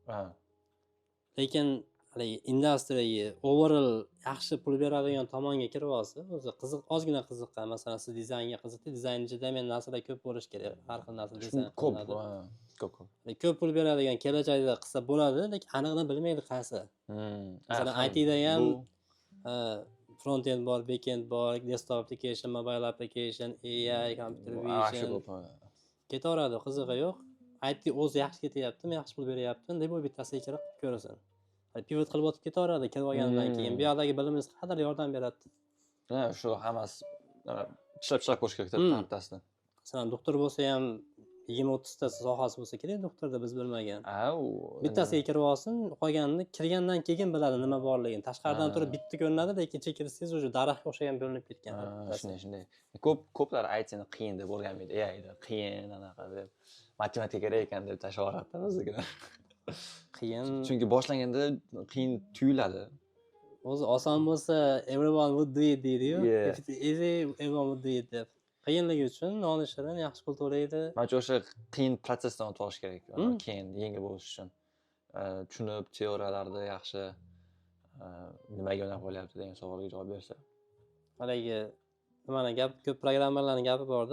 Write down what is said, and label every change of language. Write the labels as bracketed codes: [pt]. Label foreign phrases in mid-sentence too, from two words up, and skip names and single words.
[uz] Lekin industriyaga overall yaxshi pul beradigan tomonga kirib olsa, o'zi ozgina qiziqqan, masalan, siz dizaynga qiziqdi, dizaynchida men narsalar ko'p bo'lish kerak, har xil narsa dizayn qilinadi. Ko'p pul beradigan kelajakda qilsa bo'ladi, lekin aniqdan bilmaydi qaysi. Masalan, ITda ham front-end bor, back-end bor, [en] desktop application, mobile application, [uz] AI, [en] computer vision. [uz] Ketaveradi, qizig'i yo'q. IT o'zi yaxshi ketyaptimi, yaxshi pul beryapti, deb bu bittasiga kirib ko'rasan. Pivot qilib o'tib ketaveradi, kelib olgandan keyin bu yoqdagi bilimingiz qadar yordam beradi. Shu hammasi ishlab ko'rish kerak bittasini. Masalan, doktor bo'lsa ham 20-30 ta sohasi bo'lsa kerak doktorda biz bilmagan. U Bittasiga kirib olsin, qolganini kirgandan keyin biladi nima borligini. Tashqaridan turib bitta ko'rinadi, lekin ichiga kirsangiz уже daraxtga o'xshagan bo'linib ketgan. shunday. Ko'plar aytishini qiyin deb o'rganmaydi. Qiyin anaqa deb. Matematika kerak ekan deb tashlab yuboradi biznikilar. Qiyin. Chunki boshlanganda qiyin tuyuladi. O'zi oson bo'lsa [en] everyone would do it [uz] deydi-yu. [en] Yeah. If it's easy, everyone would do it [uz] deb. Qiyinligi uchun nonishirin yaxshi pul to'laydi. Manimcha o'sha qiyin protsessdan o'tib olish kerak. Keyin yengil bo'lish uchun. Tushunib, teoriyalarda yaxshi nimaga yo'nalib qolyapti degan savolga javob bersa. Haligi ko'p programmalarning gapi bordir.